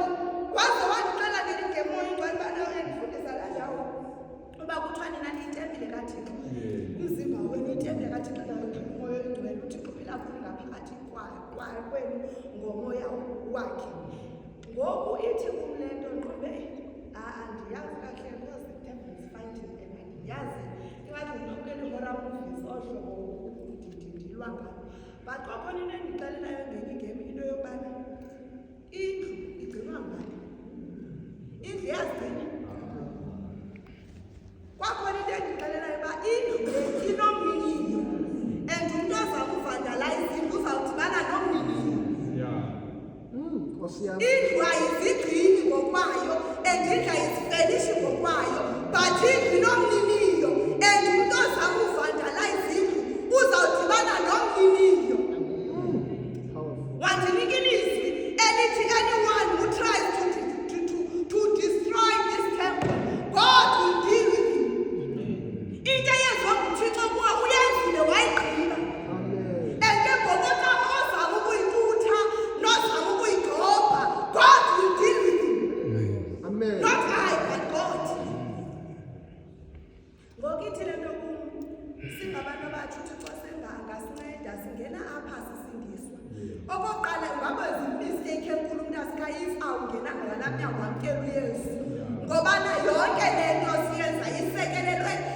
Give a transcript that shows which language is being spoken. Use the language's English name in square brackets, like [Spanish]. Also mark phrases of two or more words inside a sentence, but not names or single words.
[Xhosa] Waze wandixela ngelingemoya ingcwele ubana uyandifundisa laa ndawo uba kuthiwa nina niyitempile kaThixo. Umzimba wenu uyitempile kaThixo umoya oyingcwele uThixo uphila kuyo ngaphakathi kwenu ngomoya wakhe. Ngoku ithi kum le nto nqobe andiyazi kahle [English] because the devil is fighting [Xhosa] and andiyazi ingathi ngibukela i- [English] horror movies [Xhosa] ohlobo ndilwa ngalo. But kwakhona into endixelelayo ngenye igemi into yobana indlu igcinwa ngubani? Indlu iyazigcina. Kwakhona into endixelelayo uba indlu le inomniniyo and umntu ozakuvandalayiza indlu uzawudibana nomniniyo. Indlu ayizigcini ngokwayo and indlu ayizifelishi ngokwayo, but indlu inomniniyo and umntu ozakuvandalayiza indlu uzawudibana nomniniyo. Wandinika ilizwi elithi [English] anyone who tries to destroy this temple, God will deal with him. [Xhosa] Into eyenziwa nguThixo kuwe uyenzile wayigqiba. And ke ngokota ozama ukuyicutha nozama ukuyigxobha, [English] God will deal with him. Amen. Not I, but God. [Xhosa] Ngokithi le nto kum singabantu abatsho uThixo sengangasinceda singena apha sisindiswa. Okokuqala ngabe zimistake enkulu mntaska if awungenanga ngalaa mnyango wamkela uYesu. Ngoba na yonke le nto siyenza isekelelwe